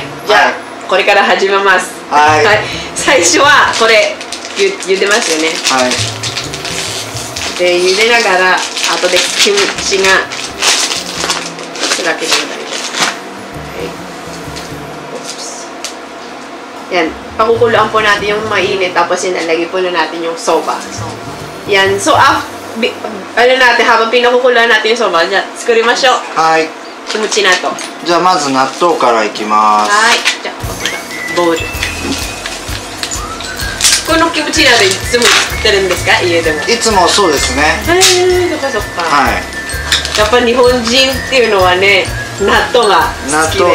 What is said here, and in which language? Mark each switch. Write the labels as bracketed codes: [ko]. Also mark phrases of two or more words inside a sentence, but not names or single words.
[ja] じゃあこれから始めます。はい。最初はこれ茹でますよね。はい。で茹でながら後でキムチがすだけでも大丈夫。 [tl] Yan, pakukuluan po natin yung mainit tapos ilalagay po na natin yung soba. Yan, so ano natin, habang pinakukuluan natin yung soba, dyan, tsukurimashou. [ja] はい。キムチ納豆。じゃあまず納豆からいきます。はい。じゃあボウル。このキムチ鍋いつも作ってるんですか、家でも？いつもそうですね。そっかそっか。はい。やっぱ日本人っていうのはね、納豆が好きで。